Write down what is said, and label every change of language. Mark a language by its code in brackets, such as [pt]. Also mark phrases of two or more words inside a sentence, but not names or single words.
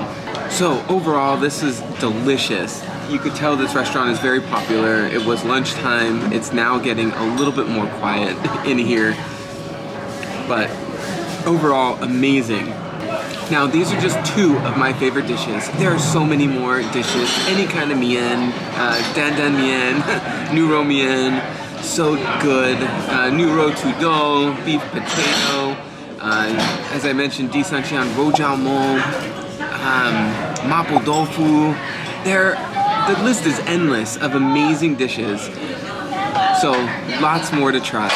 [en] So overall, this is delicious. You could tell this restaurant is very popular. It was lunchtime. It's now getting a little bit more quiet in here, but overall, amazing. Now, these are just 2 of my favorite dishes. There are so many more dishes. Any kind of mian, [zh] 担担面，牛肉面, [en] so good. [zh] 牛肉土豆, [en] beef potato, as I mentioned, [zh] 地三鲜 肉夹馍, [en] mapo tofu. The list is endless of amazing dishes. So, lots more to try.